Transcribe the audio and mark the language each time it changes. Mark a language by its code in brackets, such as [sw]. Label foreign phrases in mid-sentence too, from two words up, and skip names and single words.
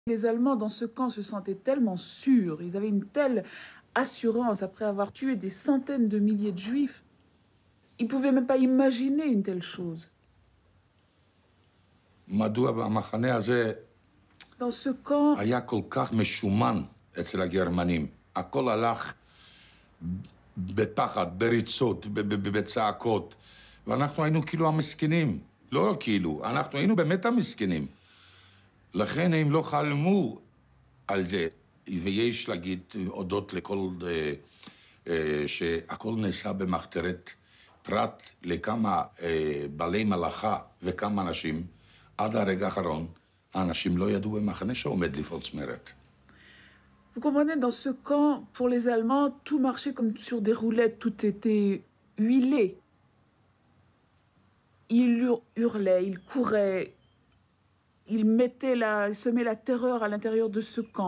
[fr] Les Allemands, dans ce camp, se sentaient tellement sûrs, ils avaient une telle assurance après avoir tué des centaines de milliers de Juifs. Ils ne pouvaient même pas imaginer une telle chose. [he] מדוע במחנה הזה [fr] Dans ce camp, [he] היה כל כך משומן אצל הגרמנים? הכל הלך בפחד, בריצות, בצעקות, ואנחנו היינו כאילו המסכנים. לא כאילו, אנחנו היינו באמת המסכנים. לכן הם לא חלמו על זה. ויש להגיד, הודות לכל, שהכל נעשה במחתרת, פרט לכמה בעלי מלאכה וכמה אנשים, עד הרגע האחרון, האנשים לא ידעו במחנה שעומד לפרוץ מרד. [fr] Vous comprenez, dans ce camp, pour les Allemands, tout marchait comme sur des roulettes, tout était huilé. Ils hurlaient, ils couraient, ils semaient la terreur à l'intérieur de ce camp.